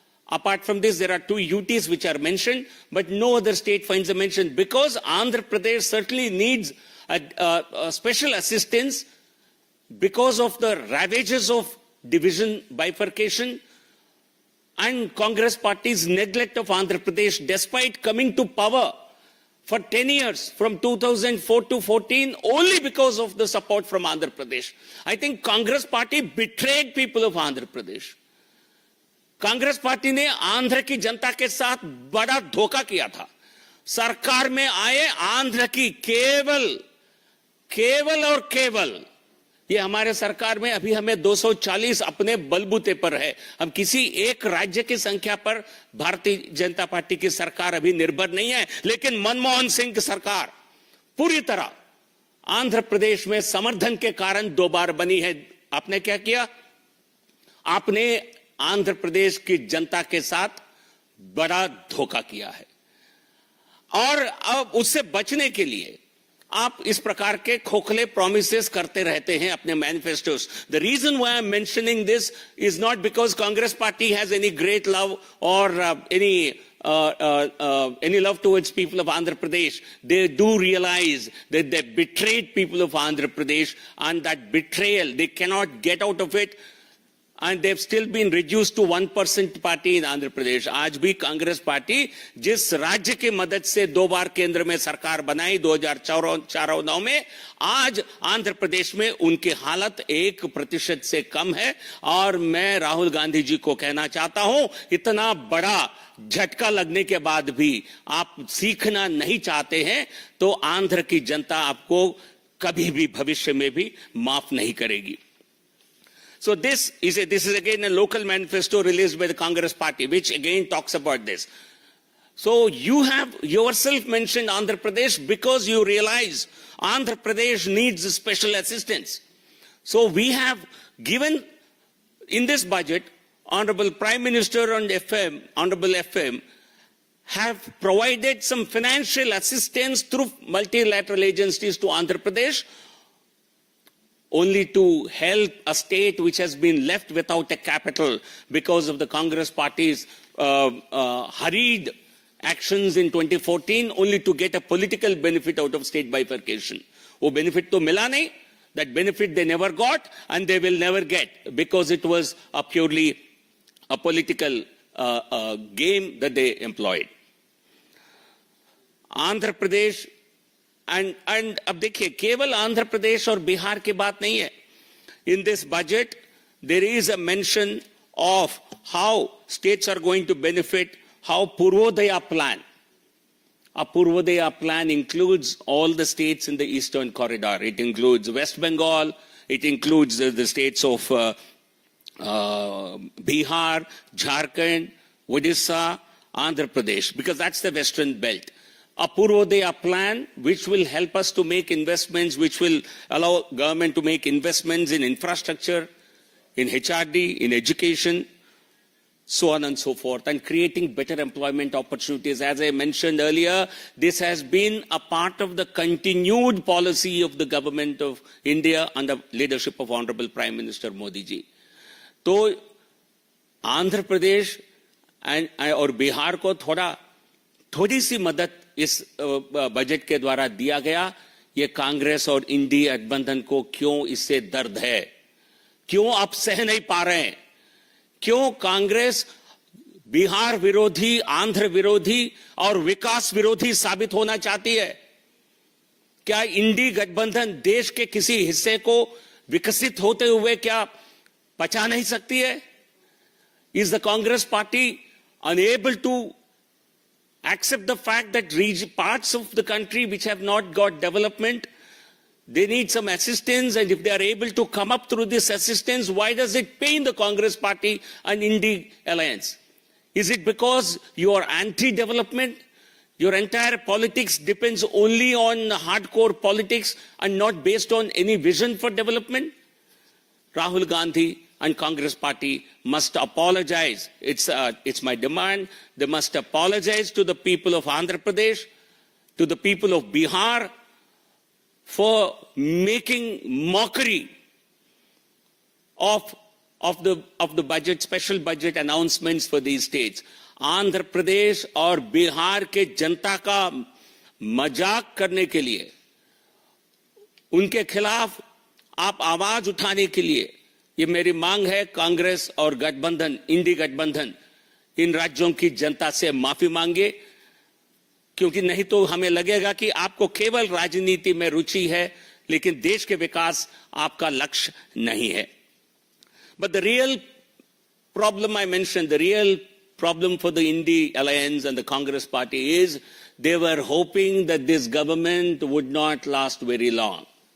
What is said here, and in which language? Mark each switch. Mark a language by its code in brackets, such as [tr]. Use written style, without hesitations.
[en] Apart from this, there are 2 UTs which are mentioned, but no other state finds a mention because Andhra Pradesh certainly needs a special assistance because of the ravages of division, bifurcation, and Congress party's neglect of Andhra Pradesh despite coming to power for 10 years, from 2004 to 14, only because of the support from Andhra Pradesh. I think Congress party betrayed people of Andhra Pradesh. [hi] Congress party ने आंध्र की जनता के साथ बड़ा धोखा किया था। सरकार में आए आंध्र की केवल और केवल ये हमारे सरकार में अभी हमें 240 अपने बलबूते पर है। हम किसी एक राज्य की संख्या पर भारतीय जनता पार्टी की सरकार अभी निर्भर नहीं है, लेकिन मनमोहन सिंह की सरकार पूरी तरह आंध्र प्रदेश में समर्थन के कारण 2 बार बनी है। आपने क्या किया? आपने आंध्र प्रदेश की जनता के साथ बड़ा धोखा किया है और अब उससे बचने के लिए आप इस प्रकार के खोखले प्रॉमिसेस करते रहते हैं अपने मैनिफेस्टोस। [en] The reason why I am mentioning this is not because Congress party has any great love और any love towards people of Andhra Pradesh. They do realize that they betrayed people of Andhra Pradesh, and that betrayal, they cannot get out of it. And they've still been reduced to 1% party in Andhra Pradesh. [hi] आज भी Congress party जिस राज्य की मदद से 2 बार केंद्र में सरकार बनाई 2004-09 में, आज आंध्र प्रदेश में उनकी हालत 1% से कम है। और मैं राहुल गांधी जी को कहना चाहता हूं, इतना बड़ा झटका लगने के बाद भी आप सीखना नहीं चाहते हैं तो आंध्र की जनता आपको कभी भी भविष्य में भी माफ नहीं करेगी। [en] So this is again a local manifesto released by the Congress party, which again talks about this. So you have yourself mentioned Andhra Pradesh because you realize Andhra Pradesh needs special assistance. So we have given in this budget, Honorable Prime Minister and Honorable FM have provided some financial assistance through multilateral agencies to Andhra Pradesh, only to help a state which has been left without a capital because of the Congress party's hurried actions in 2014, only to get a political benefit out of state bifurcation. [hi] वो benefit तो मिला नहीं, [en] that benefit they never got and they will never get because it was a purely a political game that they employed. [hi] Andhra Pradesh and अब देखिए केवल आंध्र प्रदेश और बिहार की बात नहीं है. [en] In this budget there is a mention of how states are going to benefit, how Purvodaya plan. A Purvodaya plan includes all the states in the eastern corridor. It includes West Bengal, it includes the states of Bihar, Jharkhand, Odisha, Andhra Pradesh, because that's the western belt. A Purvodaya plan which will help us to make investments, which will allow government to make investments in infrastructure, in HRD, in education, so on and so forth, and creating better employment opportunities. As I mentioned earlier, this has been a part of the continued policy of the government of India under leadership of Honorable Prime Minister Modi ji. [hi] तो आंध्र प्रदेश और बिहार को थोड़ी सी मदद इस budget के द्वारा दिया गया. ये कांग्रेस और इंडी गठबंधन को क्यों इससे दर्द है, क्यों आप सह नहीं पा रहे हैं, क्यों कांग्रेस बिहार विरोधी, आंध्र विरोधी और विकास विरोधी साबित होना चाहती है? क्या इंडी गठबंधन देश के किसी हिस्से को विकसित होते हुए क्या पचा नहीं सकती है? [en] Is the Congress party unable to accept the fact that parts of the country which have not got development, they need some assistance, and if they are able to come up through this assistance, why does it pain the Congress party and Indy alliance? Is it because you are anti-development? Your entire politics depends only on hardcore politics and not based on any vision for development? Rahul Gandhi and Congress party must apologize. It's my demand. They must apologize to the people of Andhra Pradesh, to the people of Bihar, for making mockery of the budget, special budget announcements for these states. [hi] Andhra Pradesh और बिहार के जनता का मजाक करने के लिए, उनके खिलाफ आप आवाज उठाने के लिए, ये मेरी मांग है कांग्रेस और गठबंधन, इंडी गठबंधन, इन राज्यों की जनता से माफी मांगे, क्योंकि नहीं तो हमें लगेगा कि आपको केवल राजनीति में रुचि है, लेकिन देश के विकास आपका लक्ष्य नहीं है. [en] But the real problem I mentioned, the real problem for the Indy Alliance and the Congress Party is they were hoping that this government would not last very long.